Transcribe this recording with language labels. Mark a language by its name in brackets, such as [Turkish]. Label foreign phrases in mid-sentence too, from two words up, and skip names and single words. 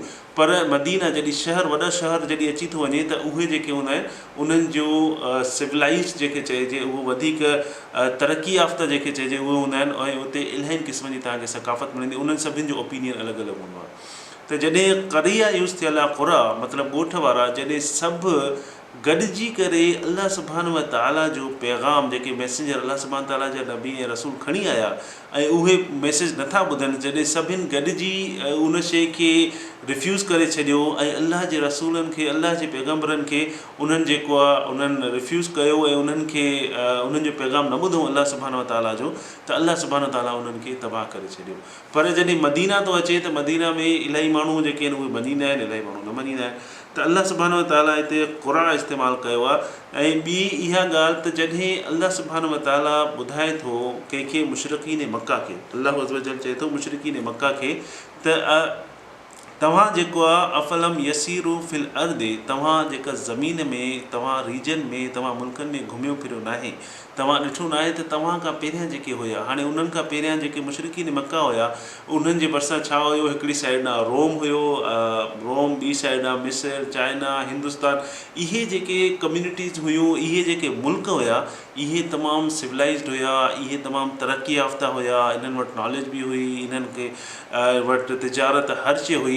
[Sindhi] पर मदीना जॾहिं वॾा शहर जॾहिं अची थो वञे त उहे जेके हूंदा आहिनि उन्हनि जो सिविलाइज़ जेके चइजे, उहो वधीक तरक़ी याफ़्ता जेके चइजे उहे हूंदा आहिनि, ऐं उते इलाही क़िस्म जी तव्हांखे सक़ाफ़त मिलंदी, उन्हनि सभिनि जो ओपिनियन अलॻि अलॻि हूंदो आहे। त जॾहिं क़रिया यूज़ थियल आहे, क़ुरा मतिलबु ॻोठ वारा, जॾहिं सभु गॾिजी करे अल्लाह [Arabic] سبحانه وتعالى [Sindhi] जो पैगाम, जेके मैसेंजर अल्लाह [Arabic] سبحانه وتعالى [Sindhi] जा नबी ऐं रसूल खणी आया, ऐं उहे मैसेज नथा ॿुधनि, जॾहिं सभिनि गॾिजी उन शइ खे रिफ्यूज़ करे छॾियो ऐं अल्लाह जे रसूलनि खे अल्लाह जे पैगम्बरनि खे उन्हनि जेको आहे उन्हनि रिफ्यूज़ कयो ऐं उन्हनि खे उन्हनि जो पैगाम न ॿुधो अल्लाह [Arabic] سبحانه وتعالى [Sindhi] जो, त अल्लाह [Arabic] سبحانه وتعالى [Sindhi] उन्हनि खे तबाह करे छॾियो। पर जॾहिं मदीना थो अचे त मदीना में इलाही माण्हू जेके आहिनि उहे मञींदा आहिनि, इलाही माण्हू न मञींदा आहिनि। त अल्लाह [Arabic] سبحانه وتعالى [Sindhi] हिते क़ुरा इस्तेमालु कयो आहे। ऐं ॿी इहा ॻाल्हि त जॾहिं अल्लाह [Arabic] سبحانه وتعالى [Sindhi] ॿुधाए थो कंहिंखे मुशरिकीन मक्का खे, अल्लाह [Arabic] عز وجل [Sindhi] चए थो मुशरिकीन मक्का खे त तव्हां जेको आहे [Arabic] أفلم يسيروا في الأرض, [Sindhi] तव्हां जेका ज़मीन में तव्हां रीजन में तव्हां मुल्कनि में घुमियो फिरियो नाहे, तव्हां ॾिठो न आहे त तव्हां खां पहिरियां जेके हुया, हाणे उन्हनि खां पहिरियां जेके मुशरिकीन मक्का हुया उन्हनि जे भरिसां छा हुयो, हिकिड़ी साइड ॾांहुं रोम हुयो, रोम, ॿी साइड ॾांहुं मिस्र, चाइना, हिंदुस्तान, इहे जेके कम्यूनिटीज़ हुयूं, इहे जेके मुल्क हुया, इहे तमामु सिविलाइज़्ड हुया, इहे तमामु तरक़ी याफ़्ता हुया, इन्हनि वटि नॉलेज बि हुई, इन्हनि खे वटि तिजारत हर शइ हुई।